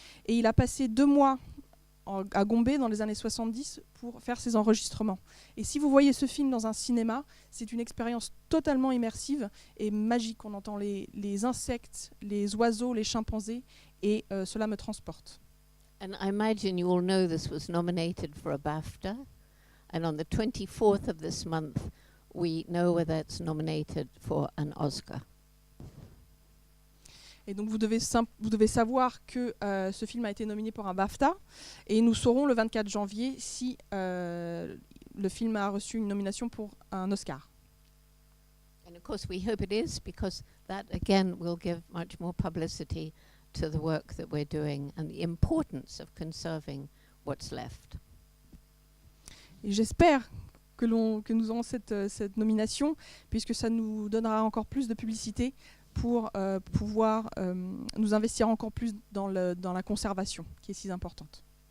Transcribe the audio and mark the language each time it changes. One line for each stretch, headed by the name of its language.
French: Et il a passé 2 mois à Gombe dans les années 70 pour faire ses enregistrements. Et si vous voyez ce film dans un cinéma, c'est une expérience totalement immersive et magique. On entend les insectes, les oiseaux, les chimpanzés, et cela me transporte.
English: And I imagine you all know this was nominated for a BAFTA, and on the 24th of this month we know whether it's nominated for an Oscar.
French: Et donc vous devez savoir que ce film a été nominé pour un BAFTA, et nous saurons le 24 janvier si le film a reçu une nomination pour un Oscar.
English: And of course we hope it is, because that again will give much more publicity to the work that we're doing and the importance of conserving what's left.
French: Et j'espère que nous aurons cette nomination, puisque ça nous donnera encore plus de publicité pour pouvoir nous investir encore plus dans la conservation, qui est si importante.